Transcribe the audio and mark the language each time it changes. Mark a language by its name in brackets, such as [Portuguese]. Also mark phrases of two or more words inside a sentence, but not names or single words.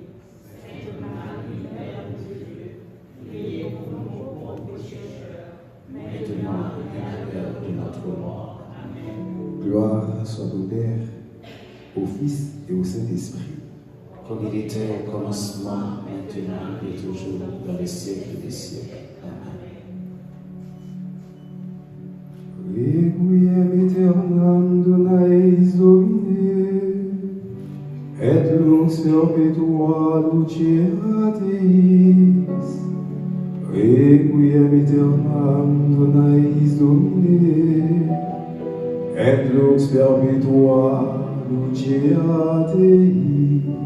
[French] Sainte Marie, Mère de Dieu, priez pour nous pauvres pécheurs, maintenant et à l'heure de notre mort. Amen. Gloire soit au Père, au Fils et au Saint-Esprit. Comme il était au commencement, maintenant et toujours, dans les siècles des siècles. Amen. [Latin] Requiem aeternam dona eis Domine, et lux perpetua luceat eis. Requiem aeternam dona eis Domine, et lux perpetua luceat eis.